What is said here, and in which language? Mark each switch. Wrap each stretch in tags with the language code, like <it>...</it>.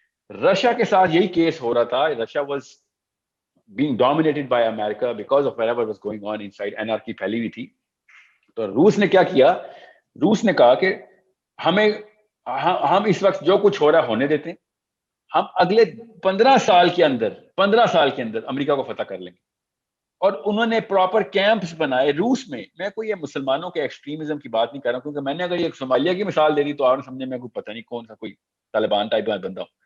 <ur>Russia کے ساتھ یہی کیس ہو رہا تھا.</ur> <en>Russia was being dominated by America because of whatever was going on inside.</en> <ur>anarchy پھیلی ہوئی تھی. تو روس نے کیا کیا, روس نے کہا کہ ہم اس وقت جو کچھ ہو رہا ہے ہونے دیتے ہیں, ہم اگلے 15 سال کے اندر امریکہ کو فتح کر لیں گے. اور انہوں نے پراپر کیمپس بنائے روس میں. میں کوئی یہ مسلمانوں کے ایکسٹریمزم کی بات نہیں کر رہا ہوں, کیونکہ میں نے اگر یہ صومالیہ کی مثال دے دی تو آپ نے سمجھے میں کوئی پتہ نہیں کون سا کوئی طالبان ٹائپ کا بندہ ہوں.</ur>